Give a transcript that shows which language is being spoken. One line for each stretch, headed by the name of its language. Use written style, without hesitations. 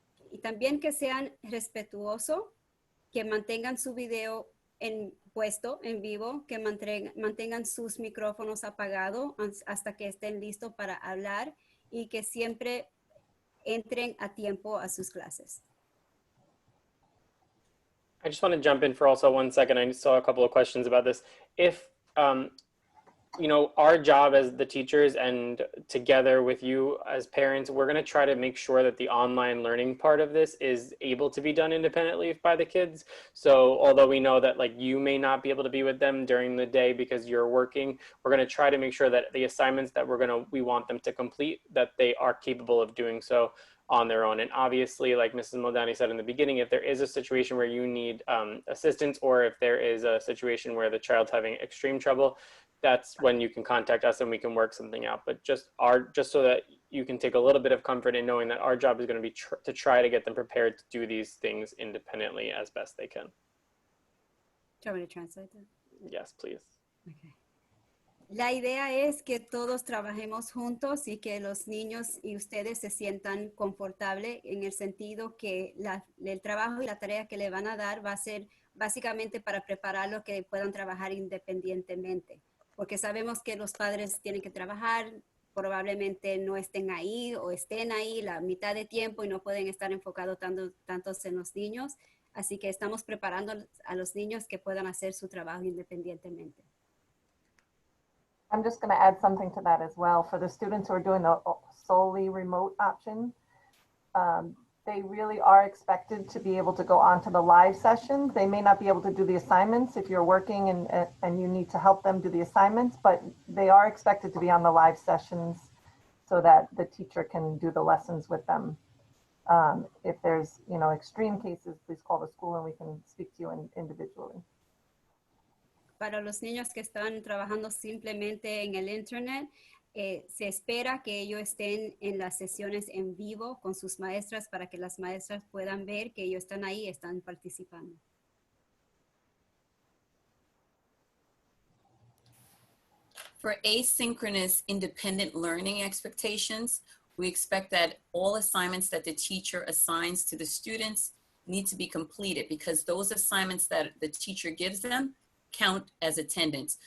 Spanish: Y también que sean respetuosos, que mantengan su video puesto en vivo, que mantengan sus micrófonos apagados hasta que estén listos para hablar y que siempre entren a tiempo a sus clases.
English: I just want to jump in for also 1 second. I saw a couple of questions about this. If, you know, our job as the teachers and together with you as parents, we're going to try to make sure that the online learning part of this is able to be done independently by the kids. So although we know that like you may not be able to be with them during the day because you're working, we're going to try to make sure that the assignments that we want them to complete, that they are capable of doing so on their own. And obviously, like Mrs. Moldani said in the beginning, if there is a situation where you need assistance, or if there is a situation where the child's having extreme trouble, that's when you can contact us and we can work something out. But just so that you can take a little bit of comfort in knowing that our job is going to be to try to get them prepared to do these things independently as best they can. Do you want me to translate that? Yes, please. Okay.
Spanish: La idea es que todos trabajemos juntos y que los niños y ustedes se sientan confortables en el sentido que el trabajo y la tarea que le van a dar va a ser básicamente para prepararlos que puedan trabajar independientemente. Porque sabemos que los padres tienen que trabajar, probablemente no estén ahí o estén ahí la mitad de tiempo y no pueden estar enfocados tantos en los niños. Así que estamos preparando a los niños que puedan hacer su trabajo independientemente.
English: I'm just going to add something to that as well. For the students who are doing the solely remote option, they really are expected to be able to go on to the live sessions. They may not be able to do the assignments if you're working and you need to help them do the assignments, but they are expected to be on the live sessions so that the teacher can do the lessons with them. If there's, extreme cases, please call the school and we can speak to you individually.
Spanish: Para los niños que están trabajando simplemente en el internet, se espera que ellos estén en las sesiones en vivo con sus maestras para que las maestras puedan ver que ellos están ahí, están participando.
English: For asynchronous independent learning expectations, we expect that all assignments that the teacher assigns to the students need to be completed because those assignments that the teacher gives them count as attendance.